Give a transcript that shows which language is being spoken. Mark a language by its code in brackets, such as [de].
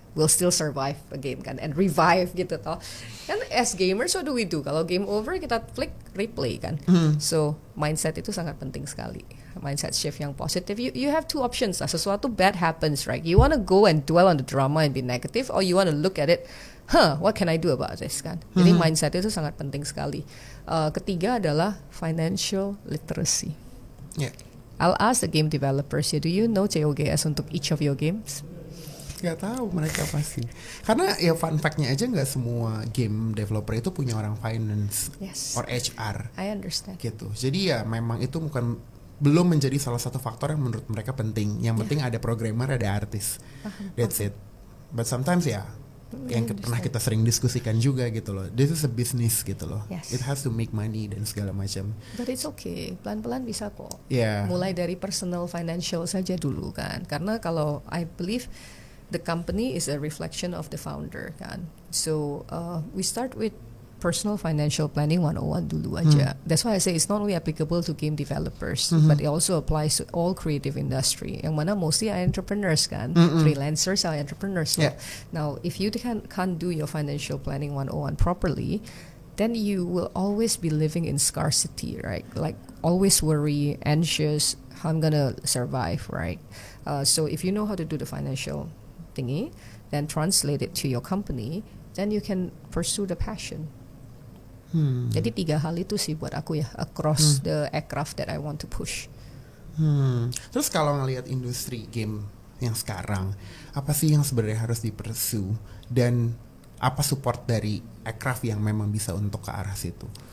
[en] We'll still survive a game kan, and revive gitu toh. Kan as gamers, what do we do? [id] Kalau game over kita flick replay kan. So mindset itu sangat penting sekali. [en] Mindset shift yang positif. You have two options lah. Sesuatu bad happens, right? You want to go and dwell on the drama and be negative, or you want to look at it, what can I do about this kan? [id] Jadi mindset itu sangat penting sekali. Ketiga adalah financial literacy. [en] I'll ask the game developers, do you know COGS untuk each of your games? [id] Gak tahu mereka pasti. Karena ya fun fact-nya aja nggak semua game developer itu punya orang finance or HR. [en] I understand. [id] Gitu. Jadi ya memang itu belum menjadi salah satu faktor yang menurut mereka penting. Yang penting ada programmer, ada artis. [en] That's it. But sometimes [id] yang pernah kita sering diskusikan juga gitu loh. [en] This is a business gitu loh. It has to make money [id] dan segala macam. [en] But it's okay. [id] Pelan-pelan bisa kok. Mulai dari personal financial saja dulu kan. Karena kalau [en] I believe the company is a reflection of the founder kan. So we start with personal financial planning 101 dulu aja. That's why I say it's not only applicable to game developers, but it also applies to all creative industry. Yang mana mostly are entrepreneurs kan. Freelancers are entrepreneurs. Now, if you can't do your financial planning 101 properly, then you will always be living in scarcity, right? Like always worry, anxious, how I'm gonna survive, right? So if you know how to do the financial thingy, then translate it to your company, then you can pursue the passion. [id] Jadi 3 hal itu sih buat aku ya, [en] across the aircraft that I want to push. [id] Terus kalau ngelihat industri game yang sekarang, apa sih yang sebenarnya harus di-pursue dan apa support dari aircraft yang memang bisa untuk ke arah situ?